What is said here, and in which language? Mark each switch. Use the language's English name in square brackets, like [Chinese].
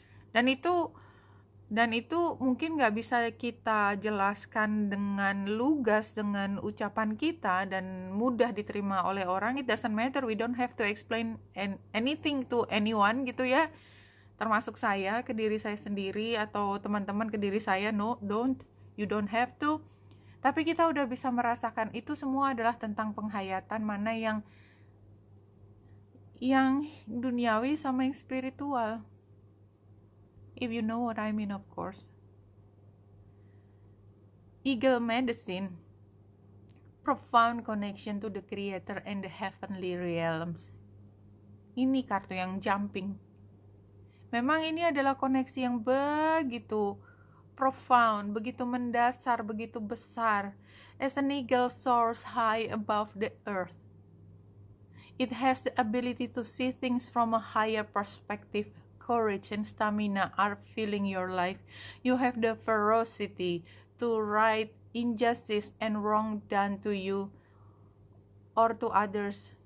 [Indonesian] Dan itu mungkin gak bisa kita jelaskan dengan lugas, dengan ucapan kita, dan mudah diterima oleh orang. It doesn't matter, we don't have to explain anything to anyone gitu ya, termasuk saya ke diri saya sendiri atau teman-teman ke diri saya. [English] No, you don't have to. [Indonesian] Tapi kita udah bisa merasakan itu semua adalah tentang penghayatan, mana yang duniawi sama yang spiritual. [English] If you know what I mean, of course. Eagle Medicine, profound connection to the Creator and the heavenly realms. [Indonesian] Ini kartu yang jumping. Memang ini adalah koneksi yang begitu profound, begitu mendasar, begitu besar. [English] As an eagle soars high above the earth, it has the ability to see things from a higher perspective. Courage and stamina are filling your life. You have the ferocity to right injustice and wrong done to you or to others.